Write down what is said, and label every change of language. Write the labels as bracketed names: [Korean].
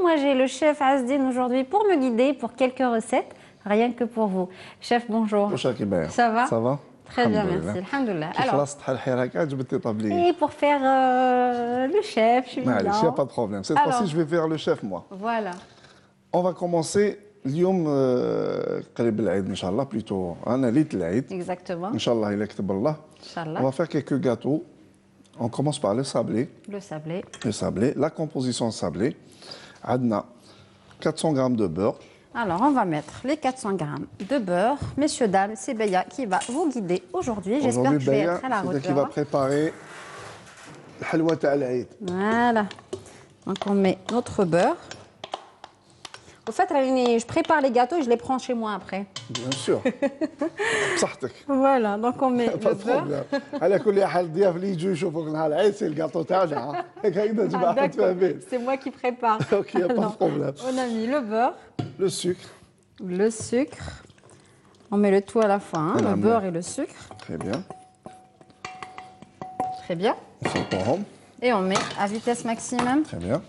[French] Moi, j'ai le chef Azdine aujourd'hui pour me guider pour quelques recettes, rien que pour vous. Chef, bonjour. Bonjour, Kibaya. Ça va? Ça va? Très bien, merci. Alhamdoulilah. Alors, et pour faire le chef, je suis là. Il n'y a pas de problème. Cette fois-ci, je vais faire le chef, moi. Voilà. On va commencer [Arabic] اليوم قريب العيد ان شاء الله [French] plutôt [Arabic] انا ليله العيد. [French] Exactement. [Arabic] ان شاء الله الا كتب الله. [French] Inch'Allah. On va faire quelques gâteaux. On commence par le sablé. Le sablé. Le sablé, la composition sablé. [Arabic] عندنا [French] 400 g de beurre. Alors, on va mettre les 400 g de beurre. Messieurs, dames, c'est Beya qui va vous guider aujourd'hui. J'espère que je vais être à la c'est hauteur. qui va préparer le halwa [Arabic] تاع العيد. [French] Voilà. Donc, on met notre beurre. Au fait, je prépare les gâteaux et je les prends chez moi après. Bien sûr. [Arabic] بصحتك. [French] Voilà, donc on met le beurre. [Arabic] على كل حال الضياف اللي يجوا يشوفوك نهار العيد سي الكاطو تاعنا. هكذا تبع تفهمين. [French] C'est moi qui prépare. Ok, il n'y a pas de problème. On a mis le beurre. Le sucre. Le sucre. On met le tout à la fin, hein, le beurre et le sucre. Très bien. Très bien. Et on met à vitesse maximum. Très bien.